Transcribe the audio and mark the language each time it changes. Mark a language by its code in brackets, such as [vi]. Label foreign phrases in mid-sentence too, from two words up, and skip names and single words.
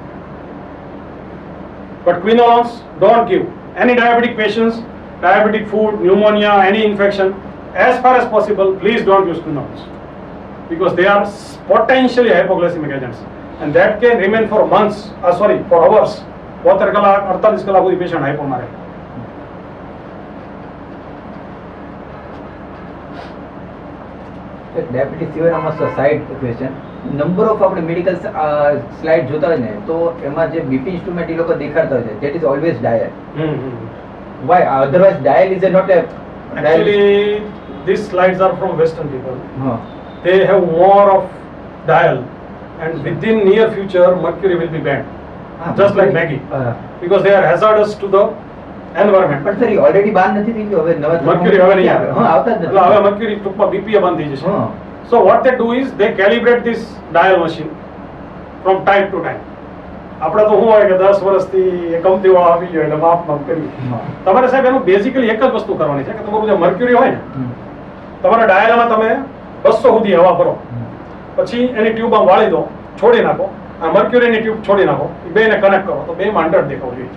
[en] But quinolones, don't give. Any diabetic patients, diabetic food, pneumonia, any infection, as far as possible, please don't use quinolones. Because they are potentially hypoglycemic agents. And that can remain for months, for hours. [gu] 72 કલાક 48 કલાક સુધી પેશન્ટ હાઇપો મારે. ડાયાબિટીસ સિવાયના [en] side question number of [gu] આપણે [en] medical slide [gu] જોતા હોય ને તો એમાં જે [en] BP instrument [gu] એ લોકો દેખાડતા હોય છે [en] that is always dial why otherwise dial is not a Actually, these slides are from Western people. [gu] હા [en] They have more of dial, and within near future, mercury will be banned. Just like Maggi. Because they are hazardous to the environment. [gu] પણ સર ઓલરેડી બાન નથી થઈ ગયો હવે નવા Mercury હવે નહીં આવે. હા આવતા જ એટલે નથી હવે mercury ટૂંકમાં BPA બંધ થઈ જશે. હા [en] So what they do is they calibrate this dial machine from time to time. [gu] આપણે તો શું હોય કે 10 વર્ષથી એ કંપનીવાળા આપી ગયો એટલે માપ કરી. હા તમારે સાહેબ એનું બેઝિકલી એક જ વસ્તુ કરવાની છે કે તમારું જે મર્ક્યુરી હોય ને તમારા ડાયલમાં તમે 200 સુધી હવા ભરો, પછી એની ટ્યુબ આમ વાળી દો, છોડી નાખો, આ મર્ક્યુરીની ટ્યુબ છોડી નાખો, એ બેને કનેક્ટ કરો તો બેમાં 100 દેખાવું જોઈએ.